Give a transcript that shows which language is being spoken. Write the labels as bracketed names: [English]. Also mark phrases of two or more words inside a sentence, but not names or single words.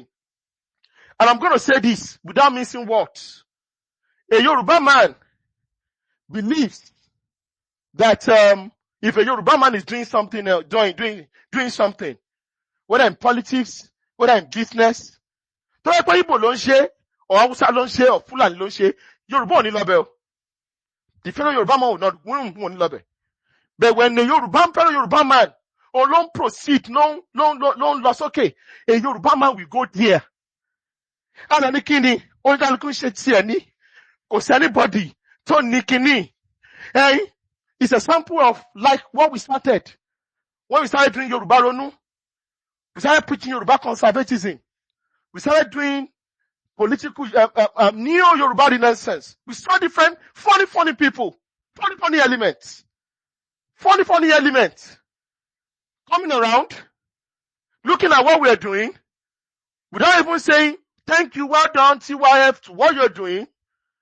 [English] And I'm going to say this without missing words. A Yoruba man believes that if a Yoruba man is doing something, doing something, whether in politics, whether in business, [Yoruba] tó yẹ pé Igbo ló ń ṣe, or Hausa ló ń ṣe, or Fulani ló ń ṣe, Yoruba ò ní lọ bẹ̀ o. [English] The fellow Yoruba man won't [Yoruba] lọ bẹ̀. [English] But when the fellow Yoruba man don't proceed, no loss, okay, a Yoruba man will go there. And then kini, [Yoruba] oníkálukú ṣe tiẹ̀ ní, kò sí anybody tó ní kíní. [English] It's a sample of like what we started. When we started doing Yoruba Ronu, we started preaching Yoruba conservatism. We started doing political, neo-Yoruba renaissance. We saw different funny people, funny elements coming around, looking at what we are doing, without even saying, thank you, well done, TYF, to what you're doing.